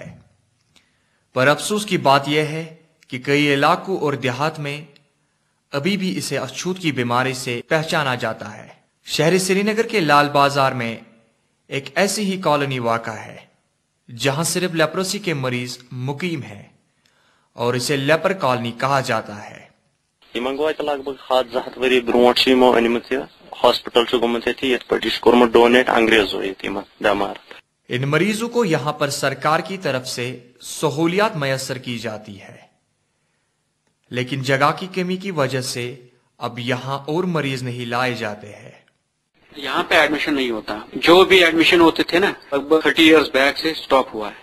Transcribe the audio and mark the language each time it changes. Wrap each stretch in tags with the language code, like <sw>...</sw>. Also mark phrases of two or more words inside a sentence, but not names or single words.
<ur>پر افسوس کی بات یہ ہے کہ کئی علاقوں اور دیہات میں ابھی بھی اسے اچھوت کی بیماری سے پہچانا جاتا ہے. شہر سری نگر کے لال بازار میں ایک ایسی ہی کالونی واقع ہے جہاں صرف لیپروسی کے مریض مقیم ہیں اور اسے</ur> <en>leper colony</en> <ur>کہا جاتا ہے.</ur> <ks>لگ بھگ 7 ؤری برونٹ انمت ہاسپٹل گومت یت پہ کورمت ڈونیٹ انگریزو بیمار.</ks> <ur>ان مریضوں کو یہاں پر سرکار کی طرف سے سہولیات میسر کی جاتی ہے, لیکن جگہ کی کمی کی وجہ سے اب یہاں اور مریض نہیں لائے جاتے ہیں. یہاں پہ ایڈمیشن نہیں ہوتا. جو بھی ایڈمیشن ہوتے تھے نا لگ بھگ 30</ur> <en>years back</en> <ur>سے سٹاپ ہوا ہے.</ur>